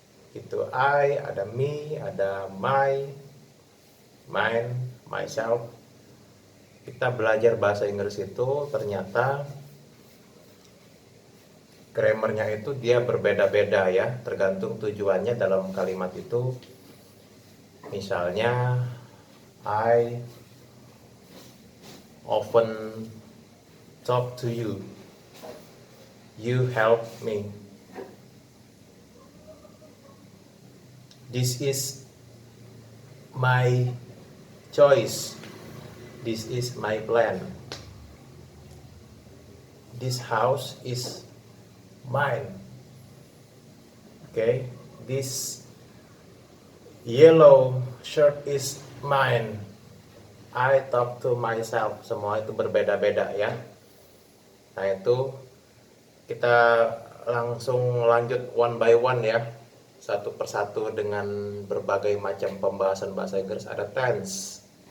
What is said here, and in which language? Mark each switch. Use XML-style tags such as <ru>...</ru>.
<id>Gitu, I, ada me, ada my, mine, myself. Kita belajar bahasa Inggris itu ternyata grammarnya itu dia berbeda-beda ya, tergantung tujuannya dalam kalimat itu.</id> <en>Misalnya I often talk to you, you help me, this is my choice, this is my plan, this house is mine. Okay, this yellow shirt is mine. I talk to myself.</en> <id>Semua itu berbeda-beda ya. Nah, itu kita langsung lanjut</id> <en>one by one</en> <id>ya, satu persatu dengan berbagai macam pembahasan bahasa Inggris. Ada tense.</id>